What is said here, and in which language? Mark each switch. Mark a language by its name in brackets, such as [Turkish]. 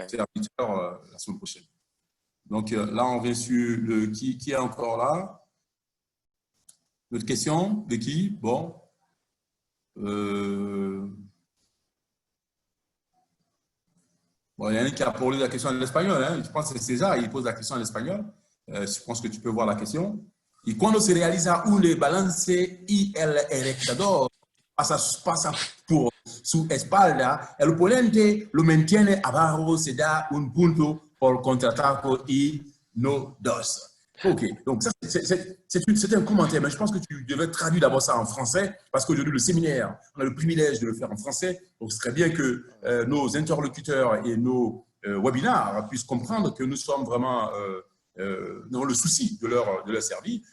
[French] serviteur la semaine prochaine. Donc, là, on vient sur qui est encore là. D'autres questions? De qui? Bon. Euh, bon, il y en a un qui a posé la question en espagnol. Hein. Je pense que c'est César, il pose la question en espagnol. Je pense que tu peux voir la question. [Spanish] Y cuando se realiza un balance y el erectador pasa por su espalda, el oponente lo mantiene abajo, se da un punto por contraataque y no dos. [French] Ok, donc ça, c'est un commentaire, mais je pense que tu devais traduire d'abord ça en français, parce qu'aujourd'hui, le séminaire, on a le privilège de le faire en français, donc ce serait bien que nos interlocuteurs et nos webinars puissent comprendre que nous sommes vraiment dans le souci de leur service.